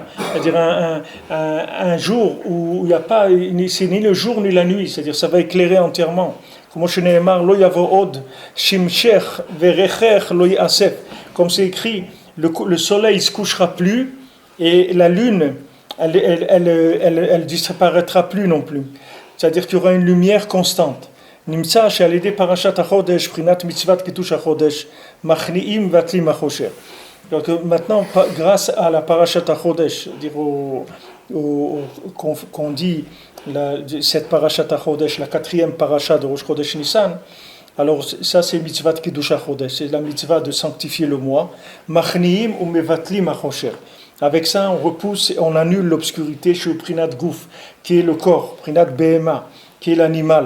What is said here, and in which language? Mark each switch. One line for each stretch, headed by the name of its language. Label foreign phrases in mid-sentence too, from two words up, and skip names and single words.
French: C'est-à-dire un jour où il n'y a pas, c'est ni le jour ni la nuit, c'est-à-dire ça va éclairer entièrement. Comme c'est écrit, le soleil ne se couchera plus et la lune, elle disparaîtra plus non plus. C'est-à-dire qu'il y aura une lumière constante.
Hebrew: נמצא שעל ידי פרשת החודש, בחינת מצוות קידוש החודש, מכניעים והתלים החושך.
French: Donc maintenant, grâce à la
Hebrew: פרשת החודש,
French: qu'on dit cette
Hebrew: פרשת החודש,
French: la quatrième parashat de
Hebrew: ראש חודש ניסן,
French: alors ça c'est
Hebrew: מצוות קידוש החודש,
French: c'est la mitzvah de sanctifier le mois.
Hebrew: מכניעים או מבטלים החושך.
French: Avec ça, on repousse, on annule l'obscurité chez le
Hebrew: בחינת גוף,
French: qui est le corps,
Hebrew: בחינת בהמה,
French: qui est l'animal.